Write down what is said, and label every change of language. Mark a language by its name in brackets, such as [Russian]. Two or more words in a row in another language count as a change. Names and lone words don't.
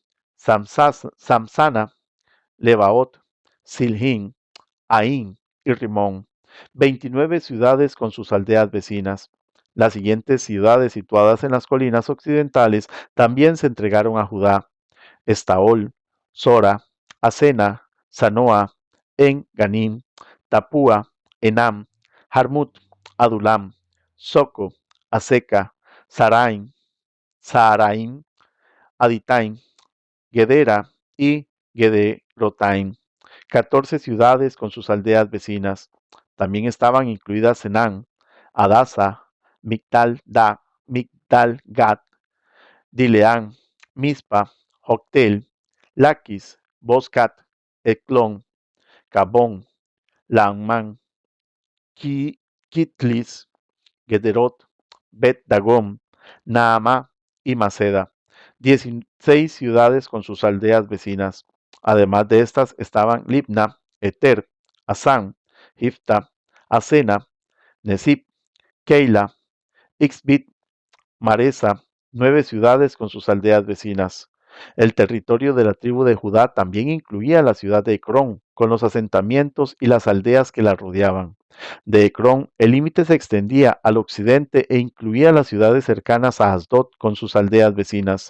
[Spanish] Samsana, Lebaot, Silhin, Ain y Rimón, 29 ciudades con sus aldeas vecinas. Las siguientes ciudades situadas en las colinas occidentales también se entregaron a Judá: Estaol, Sora, Asena, Sanoa, En Ganim, Tapúa, Enam, Jarmut, Adulam, Soco, Aseca, Saaraim, Aditaim, Gedera y Gederotaim, 14 ciudades con sus aldeas vecinas. También estaban incluidas Senán, Adasa, Migdal Gad, Dileán, Mispa, Joctel, Laquis, Boscat, Eclón, Cabón, Laamán, Kitlis, Gederot, Bet Dagón, Naamá y Maceda, 16 ciudades con sus aldeas vecinas. Además de estas estaban Libna, Eter, Asán, Hifta, Asena, Nesip, Keila, Ixbit, Maresa, 9 ciudades con sus aldeas vecinas. El territorio de la tribu de Judá también incluía la ciudad de Ecrón, con los asentamientos y las aldeas que la rodeaban. De Ecrón, el límite se extendía al occidente e incluía las ciudades cercanas a Asdod con sus aldeas vecinas.